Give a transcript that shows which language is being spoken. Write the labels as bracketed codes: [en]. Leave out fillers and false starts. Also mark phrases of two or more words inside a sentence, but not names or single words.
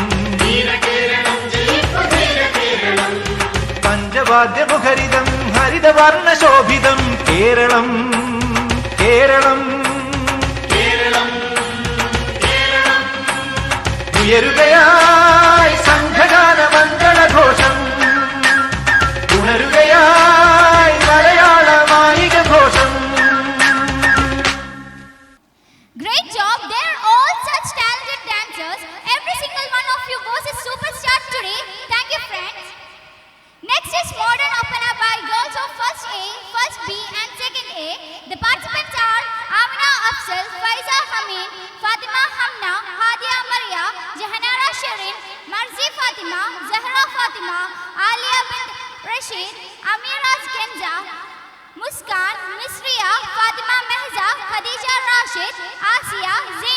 [ml] പഞ്ചവാദ്യമുഖരിതം ഹരിതവർണ്ണശോഭിതം കേരളം കേരളം ഉയരുകയായി സംഘഗാന മംഗളഘോഷം ഉണരുകയായി മലയാള മായിക ഘോഷം [en] Great job. They are all such talented dancers. Every single one of you was a superstar today. Thank you, friends. Next is Modern Opera by girls of First A, First B and Second A. The participants are Amina Afzal, Faiza Hamid, Fatima Hamna, Hadia Maria, Jahanara Shirin, Marzi Fatima, Zahra Fatima, Alia bint Rashid, Amiraz Genza, Muskan, Misriya, Fatima Mehza, Khadija Rashid, Asiya,